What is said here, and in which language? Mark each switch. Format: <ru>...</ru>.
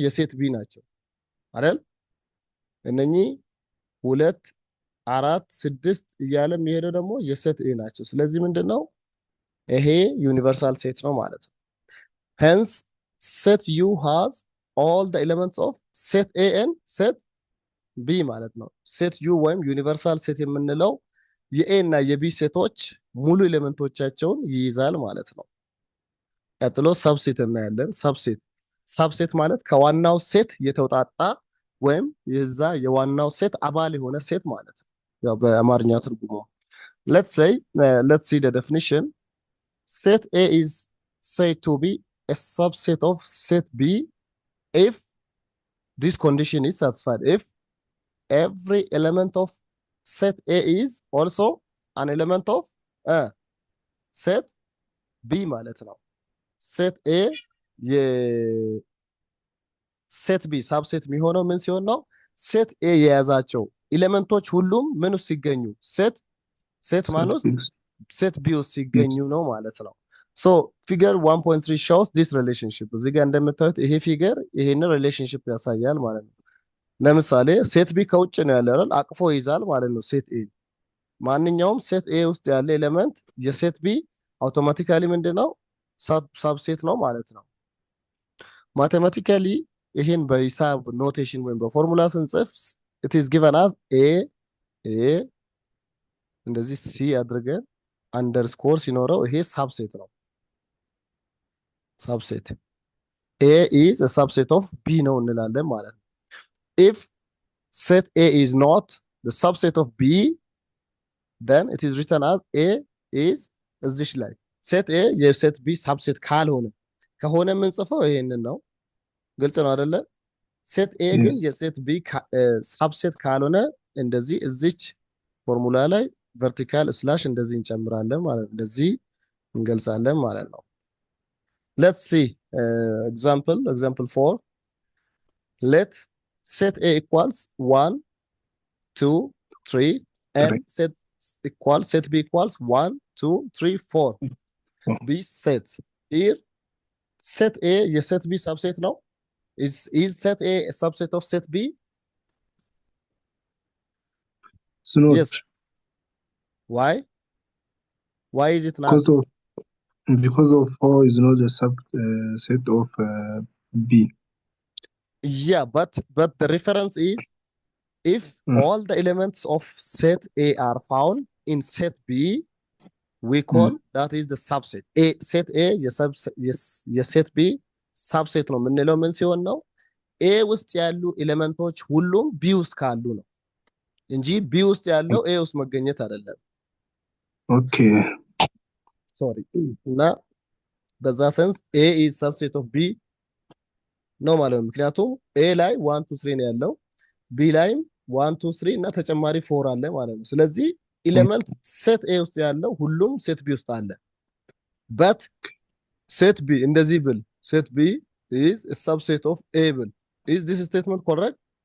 <am>የሴት ቢ ናቸው አይደል? እነኚህ 2 4 6 እያለ የሚሄደው ደግሞ የሴት ኤ ናቸው። ስለዚህ ምንድነው ይሄ ዩኒቨርሳል ሴት ነው ማለት ነው።</am> <en>hence set U has all the elements of set A and set B</en> <am>ማለት ነው። ሴት ዩ ወይም ዩኒቨርሳል ሴት የምንለው የኤ እና የቢ ሴቶች ሙሉ ኤሌመንቶቻቸውን ይይዛል ማለት ነው። ቀጥሎ ሰብሴት እናያለን። ሰብሴት ማለት ከዋናው ሴት የተውጣጣ ወይም የዛ የዋናው ሴት አባል የሆነ ሴት ማለት ነው። ያው በአማርኛ ትርጉሙ</am> <en>let's see the definition. Set A is said to be a subset of set B if this condition is satisfied. If every element of set A is also an element of set B</en> <am>ማለት ነው።</am> <en>set A</en> <am>የሴት ቢ ሳብሴት የሚሆነው ምን ሲሆን ነው? ሴት ኤ የያዛቸው ኤሌመንቶች ሁሉም ምን ውስጥ ሲገኙ ሴት ማን ውስጥ ሴት ቢ ውስጥ ሲገኙ ነው ማለት ነው። ሶ ፊገር 1.3</am> <en>shows this relationship።</en> <am>እዚህ ጋር እንደምታዩት ይሄ ፊገር ይሄንን ሪሌሽንሺፕ ያሳያል ማለት ነው። ለምሳሌ ሴት ቢ ከውጭ ነው ያለ አይደል? አቅፎ ይዛል ማለት ነው ሴት ኤ። ማንኛውም ሴት ኤ ውስጥ ያለ ኤሌመንት የሴት ቢ አውቶማቲካሊ ምንድነው? ሳብሴት ነው ማለት ነው። ማቴማቲካሊ ይሄን በሂሳብ ኖቴሽን ወይም በፎርሙላ ስንጽፍ</am> <en>it is given as a</en> <am>እንደዚህ ሲ አድርገን አንደርስኮር ሲኖረው ይሄ ሳብሴት ነው።</am> <en>ሳብሴት A is a subset of B</en> <am>ነው እንላለን ማለት ነው።</am> <en>If set A is not the subset of B, then it is written as A is</en> <am>እዚሽ ላይ</am> <en>set A የset B subset</en> <am>ካልሆነ ከሆነ የምንጽፈው ይሄንን ነው። ግልጽ ነው አይደለ? set A ግን የset B subset ካልሆነ እንደዚህ እዚች ፎርሙላ ላይ vertical slash እንደዚህ እንጨምራለን ማለት ነው። እንደዚህ እንገልጻለን ማለት ነው።</am> <en>Let's see example 4. Let set A equals 1 2 3 and set B equals 1 2 3 4 B set. Here set A የset B subset</en> <am>ነው.</am> <en>Is set A a subset of set B? Yes. Why is it not? Because of 4 is not a subset of B. Yeah, but the reference is if all the elements of set A are found in set B, we call that is the subset.</en> <am>Set A የset B subset ነው የምንለው ምን ሲሆን ነው? A ውስጥ ያሉ ኤሌመንቶች ሁሉም B ውስጥ ካሉ ነው እንጂ B ውስጥ ያለው A ውስጥ መገኘት አይደለም። ኦኬ ሶሪ እና በዛ ሰንስ</am> <en>A is subset of B</en> <am>ነው ማለት ነው። ምክንያቱም A ላይ 1 2 3 ነው ያለው B ላይም 1 2 3 እና ተጨማሪ 4 አለ ማለት ነው። ስለዚህ ኤሌመንት ሴት A ውስጥ ያለው ሁሉም ሴት B ውስጥ አለ።</am> <en>but set B</en> <am>እንደዚህ ብል</am> <en>set B is a subset of A</en> <am>ብል</am> <en>is this statement correct?</en>